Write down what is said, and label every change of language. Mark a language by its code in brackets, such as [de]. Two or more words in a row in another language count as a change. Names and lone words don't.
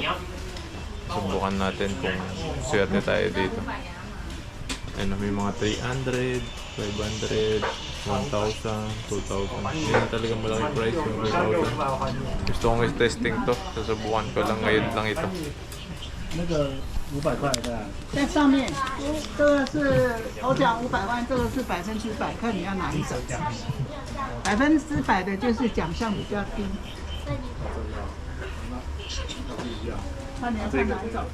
[tl] Subukan natin kung swerte tayo dito. Ayun, may mga 300, 500, 1,000, 2,000. Yan talaga malaking price yung 2,000. Gusto kong i-testing to. Susubukan ko lang ngayon lang ito. [zh] 500块的，在上面，这个是头奖500万，这个是100%，看你要哪一种。100%的就是奖项比较低。看你要看哪一种。